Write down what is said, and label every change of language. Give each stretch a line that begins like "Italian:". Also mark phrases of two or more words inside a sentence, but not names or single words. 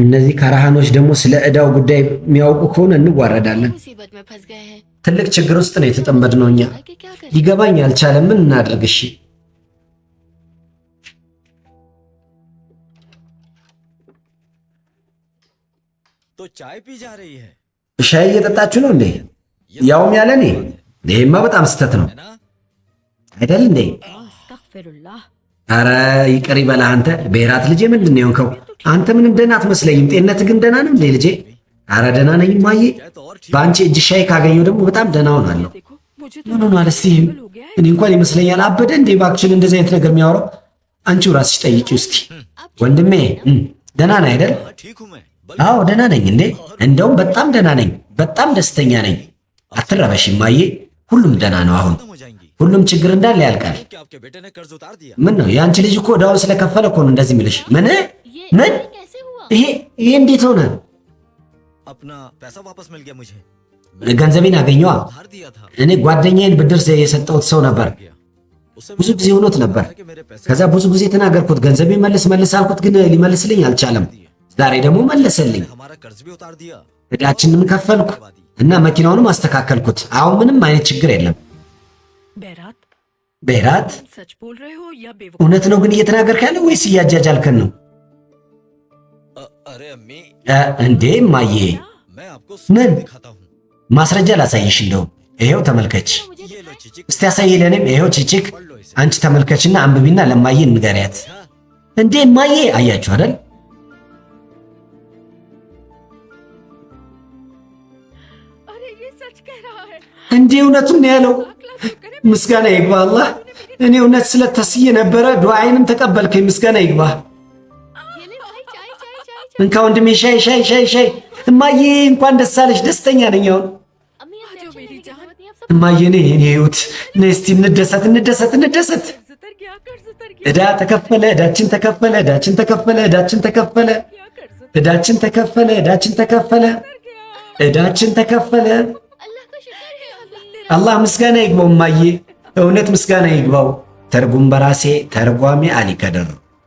Amharic: እነዚህ ካራሃኖች ደግሞ ስለ ዕዳው ጉዳይ የሚያውቁ ከሆነ እንዋረዳለን
Hindi: मुसीबत में फंस गए हैं
Amharic: ትልቅ ችግር ውስጥ ነው የተጠመድነው እኛ
Hindi: आगे क्या करें
Amharic: ሊገባኝ አልቻለም ምን እናድርግ እሺ
Hindi: तो चाय पी जा रही है
Amharic: ሻይ እየጠጣችሁ ነው እንዴ ያውም ያለ እኔ ይሄማ በጣም ስተት ነው
Hindi: है ना
Amharic: አይደል እንዴ
Hindi: अस्तगफिरुल्लाह
Amharic: አረ ይቅር ይበላ አንተ ብሔራት ልጄ ምንድን ነው የሆንከው አንተ ምንም ደህና አትመስለኝም ጤንነት ግን ደህና ነው እንዴ ልጄ አረ ደህና ነኝ ማዬ በአንቺ እጅ ሻይ ካገኘው ደግሞ በጣም ደህና ሆናለሁ
Hindi: देखो मुझे
Amharic: ምን ሆኗል እስቲ እኔ እንኳን ይመስለኛል አበደ እንዴ እባክሽን እንደዚህ አይነት ነገር የሚያወራው አንቺው ራስሽ ጠይቂው እስቲ ወንድሜ ደህና ነህ አይደል
Hindi: हाँ, ठीक हूँ मैं
Amharic: አዎ ደህና ነኝ እንዴ እንደውም በጣም ደህና ነኝ በጣም ደስተኛ ነኝ አትረበሽ ማዬ ሁሉም ደህና ነው አሁን
Hindi: खत्म हो जाएंगी
Amharic: ሁሉም ችግር እንዳለ ያልቃል
Hindi: कि आपके बेटे ने कर्ज उतार दिया
Amharic: ምን ነው የአንቺ ልጅ እኮ ዕዳውን ስለከፈለ እኮ ነው እንደዚህ የሚልሽ ምን ምን
Hindi: कैसे हुआ
Amharic: ይሄ እንዴት ሆነ
Hindi: अपना पैसा वापस मिल गया मुझे
Amharic: ገንዘቤን አገኘዋ
Hindi: उधार दिया था
Amharic: እኔ ጓደኛዬን ብድር የሰጠሁት ሰው ነበር
Hindi: गया उससे
Amharic: ብዙ ጊዜ ሆኖት ነበር
Hindi: कि मेरे पैसे
Amharic: ከዛ ብዙ ጊዜ ተናገርኩት ገንዘቤን መልስ አልኩት ግን ሊመልስልኝ አልቻለም ዛሬ ደግሞ መለሰልኝ
Hindi: हमारा कर्ज भी उतार दिया
Amharic: ዕዳችንን ከፈልኩ እና መኪናውንም አስተካከልኩት አሁን ምንም አይነት ችግር የለም
Hindi: बैरात
Amharic: ብሔራት
Hindi: सच बोल रहे हो या बेवकूफ
Amharic: እውነት ነው ግን እየተናገርክ ያለው ወይስ እያጃጃልከን ነው
Hindi: अरे अम्मी
Amharic: እንዴ ማዬ
Hindi: मैं आपको नहीं। सूरत दिखाता हूँ
Amharic: ማስረጃ ላሳይሽ እንደው ይሄው ተመልከች
Hindi: ये लो चिचिक
Amharic: እስቲ ያሳይ ለኔም ይሄው ቺቺክ
Hindi: पढ़ लो इसे
Amharic: አንቺ ተመልከችና አንብቢና ለማዬ ንገሪያት
Hindi: हाँ,
Amharic: እንዴ ማዬ አያችሁ አይደል
Hindi: अरे ये सच कह रहा है
Amharic: እንዴ እውነቱን ነው ያለው
Hindi: लाख लाख शुक्र है
Amharic: ምስጋና ይግባ አላህ እኔ እውነት ስለተስዬ ነበረ ዱዓዬንም ተቀበልከኝ ምስጋና ይግባ
Hindi: ये ले भाई चाय चाय चाय
Amharic: እንካ ወንድሜ ሻይ ሻይ ሻይ ሻይ። እማዬ እንኳን ደስ አለሽ። ደስተኛ ነኝ አሁን።
Hindi: अम्मी आप जो टेंशन मेरी लेने की जान। जरूरत नहीं, आप सब
Amharic: እማዬ ነይ የኔ ህይወት ነይ እስቲ እንደሰት እንደሰት እንደሰት።
Hindi: कर्ज उतर गया, कर्ज उतर गया,
Amharic: ዕዳ ተከፈለ፣ ዕዳችን ተከፈለ፣ ዕዳችን ተከፈለ፣ ዕዳችን ተከፈለ፣
Hindi: कर्ज उतर
Amharic: ዕዳችን ተከፈለ፣ ዕዳችን ተከፈለ፣
Hindi: गया।
Amharic: ዕዳችን ተከፈለ።
Hindi: अल्लाह का शुक्र है अम्मी।
Amharic: አላህ ምስጋና ይግባው እማዬ፣ እውነት ምስጋና ይግባው። ተርጉም በራሴ ተርጓሚ አሊ ከድር